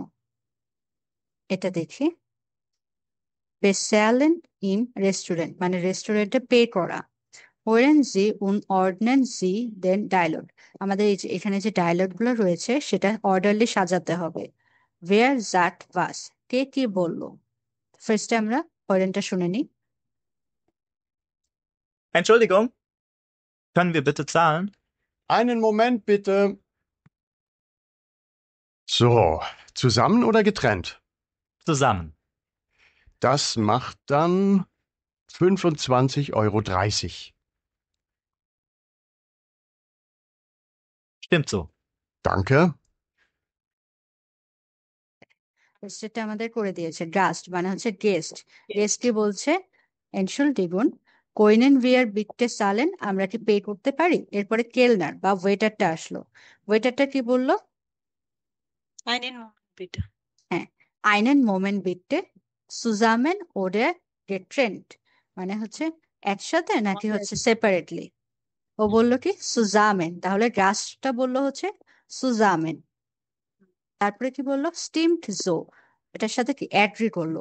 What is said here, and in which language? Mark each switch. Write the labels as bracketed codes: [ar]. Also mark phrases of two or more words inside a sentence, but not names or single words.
[bn] এটা দেখি, [de] Bezahlen im Restaurant, [bn] মানে রেস্টুরেন্টে পে করা। [de] Hören Sie und ordnen Sie den Dialog, [bn] আমাদের এই যে এখানে যে ডায়লগ গুলো রয়েছে সেটা অর্ডারলি সাজাতে হবে। [de] Wer sagt was, [bn] কে কি বললো। ফার্স্টে আমরা ওরেনটা শুনে নিই। [de] Entschuldigung, können wir bitte zahlen? Einen Moment bitte. So, zusammen oder getrennt? Zusammen. Das macht dann 25,30 €. Stimmt so. Danke. [bn] সেটা আমাদের করে দিয়েছে। গাস্ট মানে হচ্ছে গেস্ট। গেস্ট কি বলছে? [de] Entschuldigung, können wir bitte zahlen, [bn] আমরা কি পে করতে পারি? এরপরে কেলনার বা ওয়েটারটা আসলো। ওয়েটারটা কি বললো? [de] Einen Moment bitte. [bn] হ্যাঁ, [de] Einen Moment bitte zusammen oder getrennt, [bn] মানে হচ্ছে একসাথে নাকি হচ্ছে সেপারেটলি। ও বললো কি সুজামেন, তাহলে গাস্টটা বললো হচ্ছে সুজামেন। তারপরে কি বললো? [de] Stimmt so, [bn] এটার সাথে কি অ্যাগ্রি করলো।